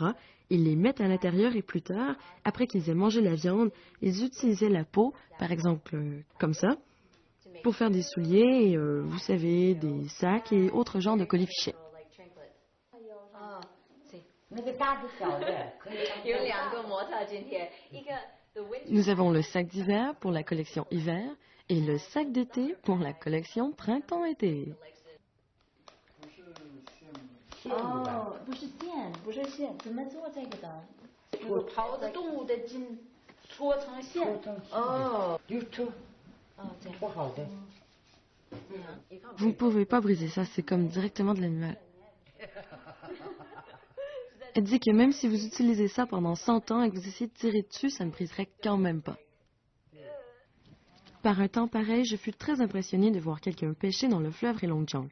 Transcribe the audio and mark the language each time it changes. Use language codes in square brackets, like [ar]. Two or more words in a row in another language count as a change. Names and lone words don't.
[fr] Ils les mettent à l'intérieur et plus tard, après qu'ils aient mangé la viande, ils utilisaient la peau, par exemple comme ça, pour faire des souliers, et, vous savez, des sacs et autres genres de colifichets. Nous avons le sac d'hiver pour la collection hiver et le sac d'été pour la collection printemps-été. [zh] Oh, 不是线，不是线，怎么做这个的？那个刨的动物的筋，搓成线。哦，这样。不好的。 [fr] Vous ne pouvez pas briser ça, c'est comme directement de l'animal. Elle dit que même si vous utilisez ça pendant 100 ans et que vous essayez de tirer dessus, ça ne briserait quand même pas. Par un temps pareil, je fus très impressionnée de voir quelqu'un pêcher dans le fleuve Heilongjiang.